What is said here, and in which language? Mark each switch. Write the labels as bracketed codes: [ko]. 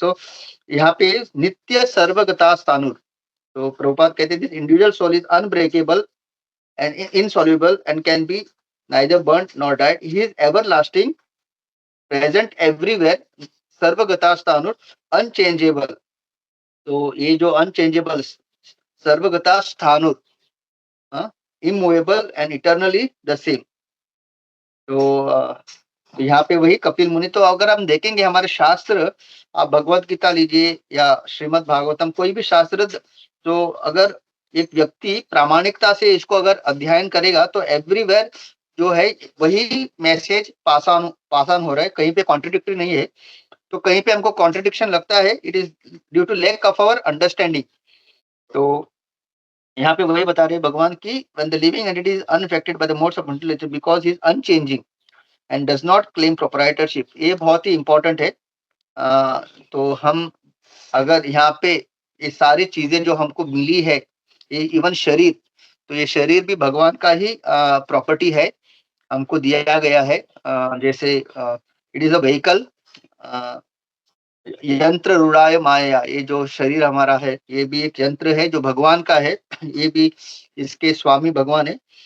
[hi] तो यहाँ पे नित्य सर्वगता स्थानुर, तो प्रभुपाद कहते हैं [en] This individual soul is unbreakable and insoluble and can be neither burnt nor died. He is everlasting, present everywhere, [sa] सर्वगता स्थानुर, [en] Unchangeable. तो ये जो अनचेंजेबल, [sa] सर्वगता स्थानुर, [en] Immovable and eternally the same. [hi] तो यहाँ पे वही कपिल मुनि, तो अगर हम देखेंगे हमारे शास्त्र, आप भगवत गीता लीजिए या श्रीमद् भागवतम, कोई भी शास्त्र, तो अगर एक व्यक्ति प्रामाणिकता से इसको अगर अध्ययन करेगा तो एवरीवेयर जो है वही मैसेज पास ऑन हो रहा है, कहीं पे कॉन्ट्रडिक्टरी नहीं है। तो कहीं पे हमको कॉन्ट्रडिक्शन लगता है, [en] It is due to lack of our understanding. [hi] तो यहाँ पे वही बता रहे भगवान की [en] when the living entity is unaffected by the modes of mental nature because he is unchanging and does not claim proprietorship। [hi] ये बहुत ही इंपॉर्टेंट है। तो हम अगर यहाँ पे ये सारी चीजें जो हमको मिली है, ये इवन शरीर, तो ये शरीर भी भगवान का ही प्रॉपर्टी है, हमको दिया गया है। जैसे इट इज अ व्हीकल, [sa] यंत्र रूढ़ाय माया, [hi] ये जो शरीर हमारा है ये भी एक यंत्र है जो भगवान का है, ये भी इसके स्वामी भगवान है।